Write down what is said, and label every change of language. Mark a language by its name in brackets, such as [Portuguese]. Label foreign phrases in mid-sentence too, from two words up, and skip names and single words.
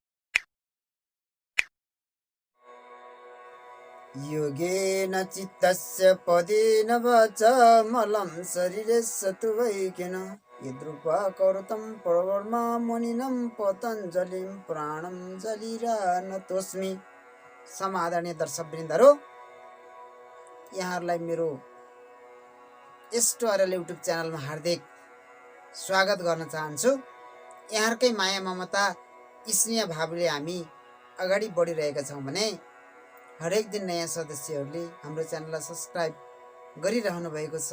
[Sanskrit] योगेन चित्तस्य पदेन वाचा मलं शरीरे सत्वैकेन यद्रूपा करोतं प्रवर्मा मुनिनं पतञ्जलिं प्राणं जलिरानतोस्मि। [Nepali] समादरणीय दर्शकवृन्दहरू, यहाँहरूलाई मेरो एस्टोआरएल युट्युब च्यानलमा हार्दिक स्वागत गर्न चाहन्छु। यहाँहरूकै माया ममता स्नेह भावले हामी अगाडि बढिरहेका छौँ भने हरेक दिन नयाँ सदस्यहरूले हाम्रो च्यानललाई सब्सक्राइब गरिरहनु भएको छ।